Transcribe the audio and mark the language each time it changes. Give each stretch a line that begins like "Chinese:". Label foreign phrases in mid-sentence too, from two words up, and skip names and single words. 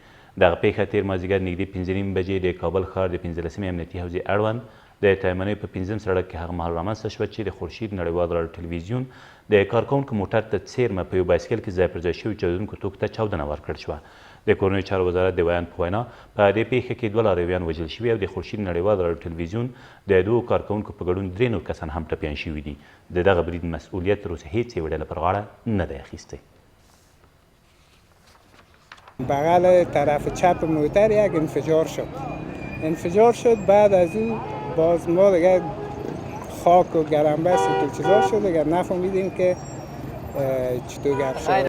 Pashto: دغه پیښه تېر مازدیګر نږدې 5:30 بجې د کابل ښار د 15مې امنیتي حوزې اړوند د تایمنۍ په 5م سړک کې هغه مهال رامنځته شوه چې د خورشید نړۍوال راډیو ټلویزیون د کارکوونکو موټر ته څیرمه په یو بایسکل کې ځای پر ځای شوي چاودونکو توکو ته چاودنه ورکړل شوه. د کورنیو چارو وزارت د بیان په وینا په دې پیښه کې 2 لارویان وژل شوي او د خورشید نړۍوال راډیو ټلویزیون د 2 کارکوونکو په ګډون 3 نور کسان هم ټپیان شوي دي. د دغه برید مسؤلیت تر اوسه هیڅ یوه ډله پر غاړه نه دی اخیستی.
Persian: بغل طرف چپ موتر یک انفجار شد بعد از اون باز ما دیگه خاک و گرنبست و چیزا شد دیگه نفهمیدیم که چطور گپ شد.